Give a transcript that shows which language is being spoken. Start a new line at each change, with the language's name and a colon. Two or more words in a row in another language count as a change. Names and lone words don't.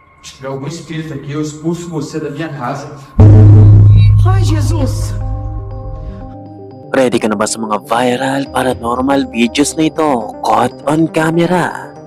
Portuguese: Se tiver algum espírito aqui, eu expulso você da minha casa. Ai, Jesus!
Filipino: Ready ka na ba sa mga
English: viral paranormal videos
Filipino: na ito?
English: Caught on camera.